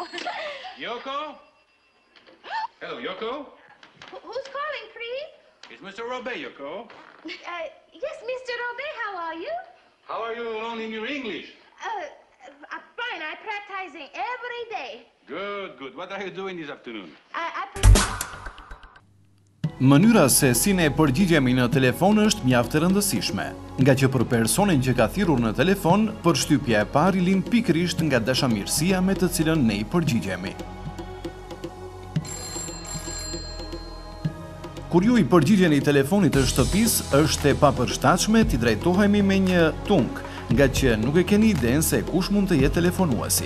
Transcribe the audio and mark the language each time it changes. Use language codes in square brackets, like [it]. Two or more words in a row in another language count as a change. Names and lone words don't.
[en] Yoko? Hello, Yoko? Who's calling, please? It's Mr. Robey, Yoko. Yes, Mr. Robey, how are you? How are you learning your English? Fine. I'm practicing every day. Good. What are you doing this afternoon? [sq] Mënyra se si ne përgjigjemi në telefon është mjaft e rëndësishme, nga që për personin që ka thirrur në telefon, përshtypja e parë lind pikërisht nga dashamirësia me të cilën ne I përgjigjemi. Kur ju I përgjigjeni telefonit të shtëpisë, është e papërshtatshme t'i drejtohemi me një tung, nga që nuk e keni idenë se kush mund të jetë telefonuesi.